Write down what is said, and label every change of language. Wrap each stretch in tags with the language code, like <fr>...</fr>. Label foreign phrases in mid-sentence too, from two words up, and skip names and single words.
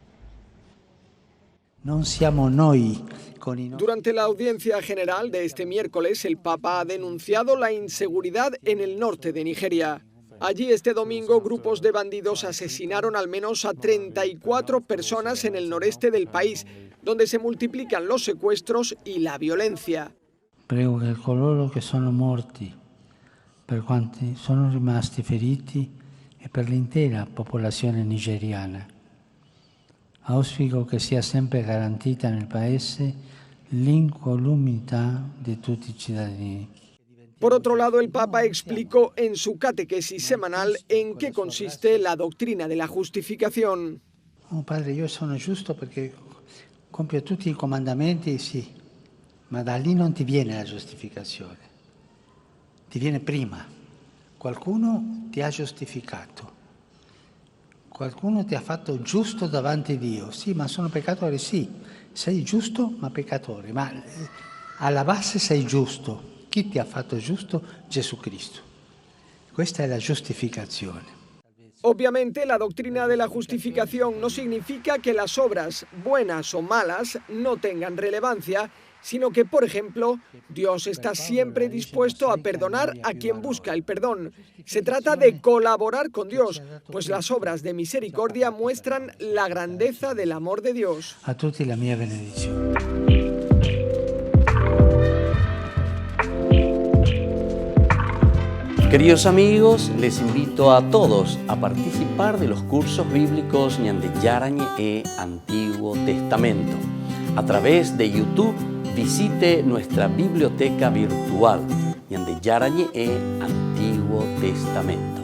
<es>Durante la audiencia general de este miércoles, el Papa ha denunciado la inseguridad en el norte de Nigeria. Allí este domingo grupos de bandidos asesinaron al menos a 34 personas en el noreste del país, donde se multiplican los secuestros y la violencia.</es> <it>Prego che coloro che sono morti, per quanti sono rimasti feriti e per l'intera popolazione nigeriana. Auspico che sia sempre garantita nel Paese l'incolumità di tutti i cittadini.</it> <es>Por otro lado, el Papa explicó en su catequesis semanal en qué consiste la doctrina de la justificación.</es> <it>Oh, padre, io sono giusto perché compio tutti i comandamenti, sì, ma da lì non ti viene la giustificazione. Ti viene prima. Qualcuno ti ha giustificato. Qualcuno ti ha fatto giusto davanti a Dio. Sì, ma sono peccatore, sì. Sei giusto, ma peccatore. Ma alla base sei giusto. Chi ti ha fatto giusto? Gesù Cristo. Questa è la giustificazione.</it> <es>Obviamente, la doctrina de la justificación no significa que las obras, buenas o malas, no tengan relevancia, sino que, por ejemplo, Dios está siempre dispuesto a perdonar a quien busca el perdón. Se trata de colaborar con Dios, pues las obras de misericordia muestran la grandeza del amor de Dios.</es> <it>A tutti la mia benedizione.</it> <es>Queridos amigos, les invito a todos a participar de los cursos bíblicos Ñande Yarañe e Antiguo Testamento. A través de YouTube, visite nuestra biblioteca virtual Ñande Yarañe e Antiguo Testamento.</es>